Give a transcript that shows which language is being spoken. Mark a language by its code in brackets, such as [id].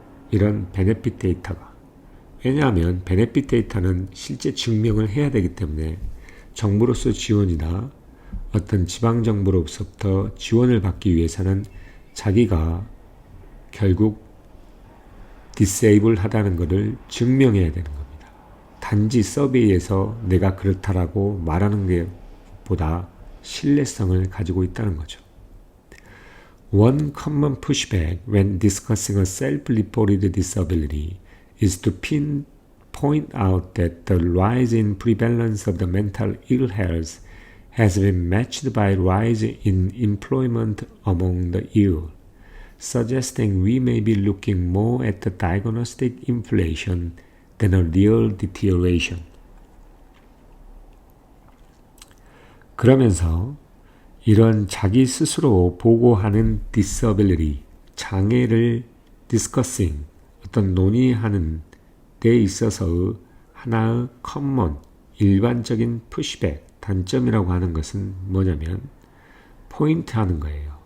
[ko] 이런 베네핏 데이터가. 왜냐하면 베네핏 데이터는 실제 증명을 해야 되기 때문에 정부로서 지원이나 어떤 지방정부로부터 지원을 받기 위해서는 자기가 결국 디세이블 하다는 것을 증명해야 되는 겁니다. 단지 서베이에서 내가 그렇다라고 말하는 게 보다 신뢰성을 가지고 있다는 거죠. [en] One common pushback when discussing a self-reported disability is to point out that the rise in prevalence of the mental ill health has been matched by rise in employment among the ill, suggesting we may be looking more at the diagnostic inflation than a real deterioration. [ko] 그러면서 이런 자기 스스로 보고하는 disability, 장애를 discussing, 어떤 논의하는 데 있어서 하나의 common, 일반적인 pushback, 단점이라고 하는 것은 뭐냐면 포인트하는 거예요.